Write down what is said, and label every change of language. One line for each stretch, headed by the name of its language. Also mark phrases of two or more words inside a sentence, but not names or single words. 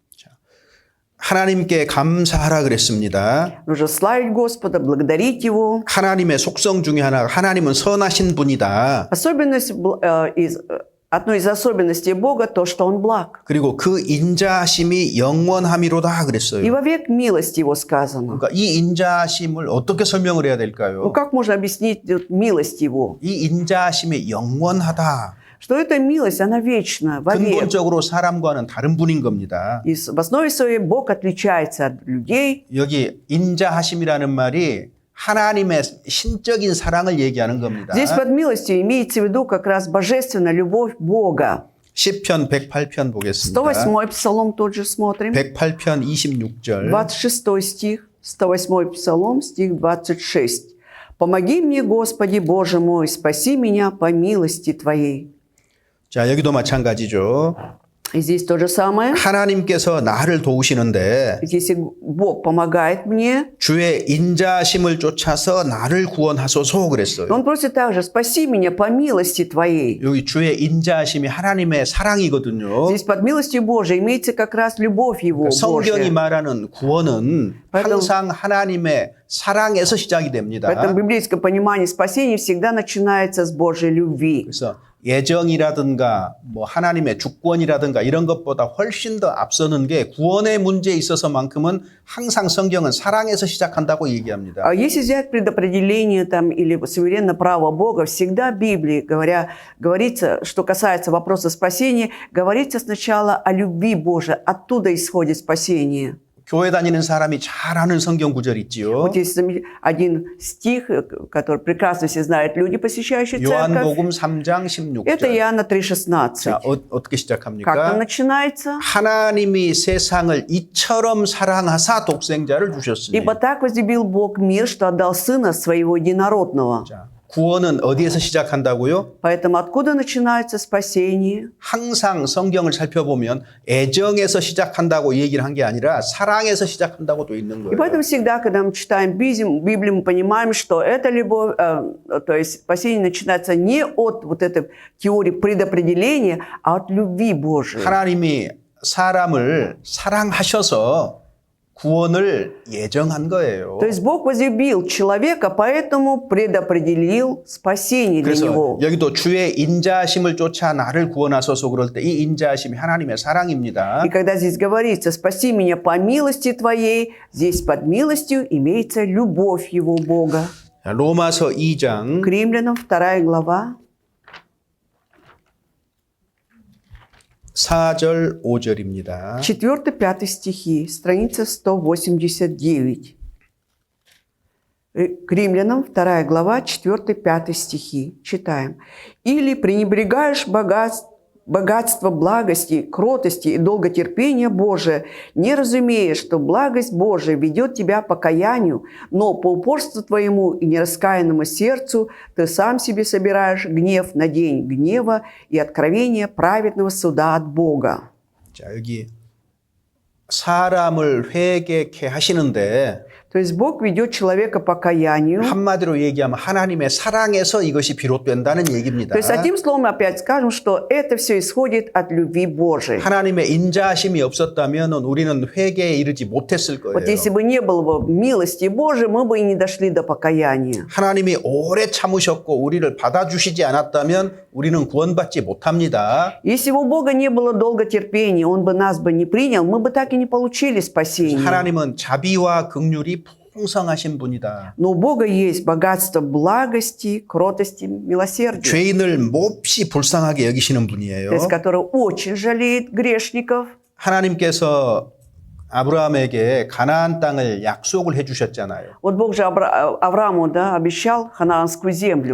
Korean: 하나님께 감사하라 그랬습니다.
Russian: Нужно славить Господа, благодарить Его.
Korean: 하나님의 속성 중에 하나가 하나님은 선하신 분이다.
Russian: Одной из особенностей Бога то, что Он благ.
Korean: 그리고 그 인자하심이 영원함이로다
Russian: И
Korean: 그랬어요.
Russian: вовек милость Его сказано.
Korean: 그러니까 이 인자하심을 어떻게 설명을 해야
Russian: Ну
Korean: 될까요?
Russian: как можно объяснить милость Его?
Korean: 이 인자하심이 영원하다.
Russian: Что эта милость, она вечна, вовек.
Korean: 근본적으로 사람과는 다른 분인 겁니다.
Russian: И в основе своей Бог отличается от людей.
Korean: 여기 인자하심이라는 말이 하나님의 신적인 사랑을 얘기하는 겁니다.
Russian: Здесь под милостью имеется в виду как раз божественная любовь Бога.
Korean: 시편 108편 보겠습니다.
Russian: 108-й псалом тот же смотрим.
Korean: 108편 26절.
Russian: 26 стих. 108-й псалом, стих 26. «Помоги мне, Господи, Боже мой, спаси меня по милости Твоей».
Korean: 자, 여기도 마찬가지죠.
Russian: И здесь то же самое.
Korean: 하나님께서 나를 도우시는데
Russian: Если Бог помогает мне,
Korean: 주의 인자심을 쫓아서 나를 구원하소서 그랬어요.
Russian: Он просит также, спаси меня по милости Твоей.
Korean: 여기 주의 인자심이 하나님의 사랑이거든요.
Russian: Здесь под милостью Божией имеется как раз любовь Его,
Korean: 성경이
Russian: Божья.
Korean: 말하는 구원은 항상 하나님의 사랑에서 시작이 됩니다.
Russian: Поэтому в библейском понимании спасение всегда начинается с Божьей любви.
Korean: 그래서 예정이라든가 뭐 하나님의 주권이라든가 이런 것보다 훨씬 더 앞서는 게 구원의 문제에 있어서만큼은 항상 성경은 사랑에서 시작한다고 얘기합니다.
Russian: А если взять предопределение там, или суверенное право Бога, всегда в Библии, говорится, что касается вопроса спасения, говорится сначала о любви Божией, оттуда исходит спасение.
Korean: 교회 다니는 사람이 잘 아는 성경 구절 있지요.
Russian: Вот есть один стих, который прекрасно все знают люди, посещающие церковь.
Korean: 요한복음 3장
Russian: Это
Korean: 16절.
Russian: Иоанна 3,16.
Korean: 자, 어떻게
Russian: Как там
Korean: 시작합니까?
Russian: начинается?
Korean: 하나님이 세상을 이처럼 사랑하사 독생자를 주셨으니.
Russian: «Ибо так возлюбил Бог мир, что отдал Сына Своего Единородного».
Korean: 자, 구원은 어디에서 시작한다고요?
Russian: Поэтому откуда начинается спасение?
Korean: 항상 성경을 살펴보면 애정에서 시작한다고 얘기를 한 게 아니라 사랑에서 시작한다고 돼 있는
Russian: И
Korean: 거예요.
Russian: поэтому всегда, когда мы читаем Библию, мы понимаем, что эта любовь, то есть спасение начинается не от вот этой теории предопределения, а от любви Божией.
Korean: 하나님이 사람을 사랑하셔서 구원을 예정한 거예요.
Russian: То есть Бог возлюбил человека, поэтому предопределил спасение для
Korean: 그래서
Russian: него.
Korean: 여기도 주의 인자심을 쫓아 나를 구원하소서 그럴 때 이 인자심이 하나님의 사랑입니다.
Russian: И когда здесь говорится «спаси меня по милости Твоей», здесь под милостью имеется любовь Его Бога.
Korean: 자, 로마서 2장
Russian: К Римлянам 2 глава,
Korean: 4절 5절입니다.
Russian: 4-5 стихи, страница 189. К Римлянам 2 глава, 4-5 стихи. Читаем. «Или пренебрегаешь богатство благости, кротости и долготерпения Божия, не разумея, что благость Божия ведет тебя к покаянию, но по упорству твоему и нераскаянному сердцу ты сам себе собираешь гнев на день гнева и откровение праведного суда от Бога».
Korean: 자, 여기 사람을 회개케 하시는데
Russian: То есть Бог ведет человека к покаянию.
Korean: 한마디로 얘기하면 하나님의 사랑에서 이것이 비롯된다는 얘기입니다.
Russian: То есть одним словом опять скажем, что это все исходит от любви Божией.
Korean: 하나님의 인자하심이 없었다면 우리는 회개에 이르지 못했을
Russian: Вот
Korean: 거예요.
Russian: если бы не было бы милости Божией, мы бы и не дошли до покаяния.
Korean: 하나님이 오래 참으셨고 우리를 받아주시지 않았다면 우리는 구원받지 못합니다.
Russian: Если бы у Бога не было долготерпения, Он бы нас бы не принял, мы бы так и не получили спасение.
Korean: 하나님은 자비와 긍휼이 풍성하신 분이다.
Russian: Но у Бога есть богатство благости, кротости, милосердия,
Korean: 죄인을 몹시 불쌍하게 여기시는 분이에요.
Russian: то есть который очень жалеет грешников.
Korean: 하나님께서 아브라함에게 가나안 땅을 약속을 해주셨잖아요.
Russian: Вот Бог же Аврааму обещал ханаанскую землю.